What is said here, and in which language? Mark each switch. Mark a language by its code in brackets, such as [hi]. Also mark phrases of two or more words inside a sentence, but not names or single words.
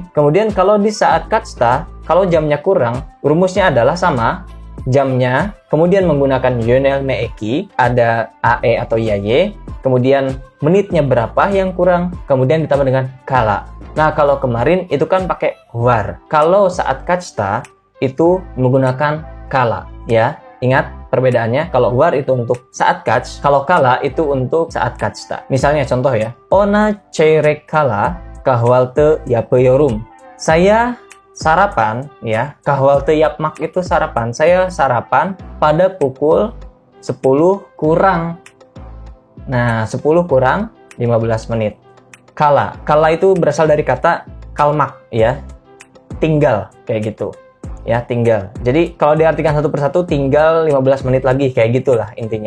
[id] Kemudian kalau di [tr] saat kaçta, [id] kalau jamnya kurang, rumusnya adalah sama jamnya, kemudian menggunakan [tr] yönelme eki, [id] ada ae atau yaye, kemudian menitnya berapa yang kurang, kemudian ditambah dengan kala. Nah, kalau kemarin itu kan pakai var. Kalau [tr] saat kaçta [id] itu menggunakan kala, ya. Ingat perbedaannya, kalau var itu untuk [tr] saat kaç, [id] kalau kala itu untuk [tr] saat kaçta. [id] Misalnya contoh ya, [tr] ona çeyrek kala kahvaltı yapıyorum. [id] Saya sarapan ya, [tr] kahvaltı yapmak [id] itu sarapan. Saya sarapan pada pukul 10 kurang. Nah, 10 kurang 15 menit. Kala itu berasal dari kata kalmak ya, tinggal, kayak gitu. Ya, tinggal. Jadi kalau diartikan satu persatu, tinggal 15 menit lagi, kayak gitulah intinya.